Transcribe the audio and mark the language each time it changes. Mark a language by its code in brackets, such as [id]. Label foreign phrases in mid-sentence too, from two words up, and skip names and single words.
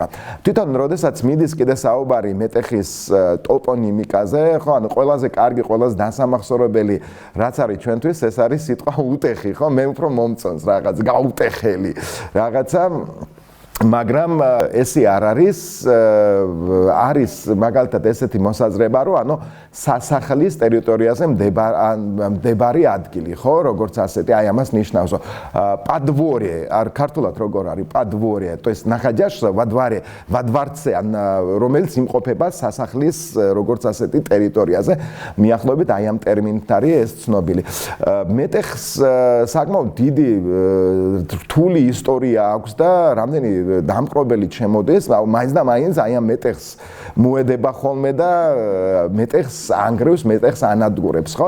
[ka] თვითონ როდესაც მიდის კიდე საუბარი მეტეხის ტოპონიმიკაზე, ხო, ანუ ყველაზე კარგი, ყველაზე დასამახსოვრებელი რაც არის ჩვენთვის, ეს არის სიტყვა უტეხი, ხო, მე უფრო მომწონს რაღაც გაუტეხელი რაღაცა, მაგრამ ესე არ არის მაგალითად ესეთი მოსაზრება, რომ ანუ სასახლის ტერიტორიაზე მდებარე ადგილი, ხო, როგორც ასეთი, აი ამას ნიშნავს, პადვორე, არ ქართულად როგორ არის პადვორე, [ru] то есть находящийся во дворе, во дворце, [ka] რომელიც იმყოფება სასახლის როგორც ასეთი ტერიტორიაზე, მიახლოებით აი ამ ტერმინით არის ეს ცნობილი. მეტეხს საკმაოდ დიდი რთული ისტორია აქვს და რამდენი დამპყრობელი ჩემოდეს, მაინც და მაინც აი ამ მეტეხს მოედება ხოლმე და მეტეხს ანგრევს, მეტეხს ანადგურებს, ხო?